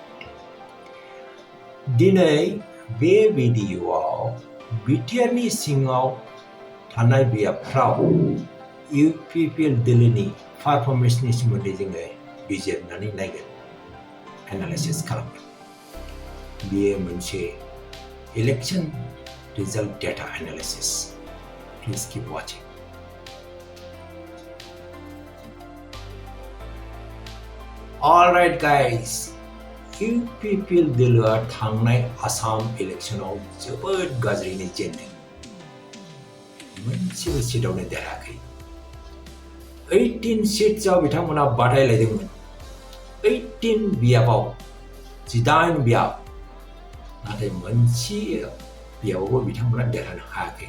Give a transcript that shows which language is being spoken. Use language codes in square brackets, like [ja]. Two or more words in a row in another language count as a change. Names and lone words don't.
[brx] दिनै बे भिडिअ'आव बिटिआरनि सिङाव थानाय बियाबफ्राव UPPL दोलोनि पारफरमेन्सनि सोमोन्दै जोङो बिजिरनानै नायगोन, एनालाइसिस खालामगोन। बेयो मोनसे [en] election result data analysis. Please keep watching. Alright guys, [brx] UPPL दोलोआ थांनाय आसाम इलेक्शनाव जोबोद गाज्रियैनो जेनदों। मोनसेबो सीटआवनो देरहायाखै। 18 सीट्सआव बिथांमोना बादायलायदोंमोन। 18 बियाबाव 18 बियाब, नाथाय मोनसे बियाबावबो बिथांमोना देरहानो हायाखै।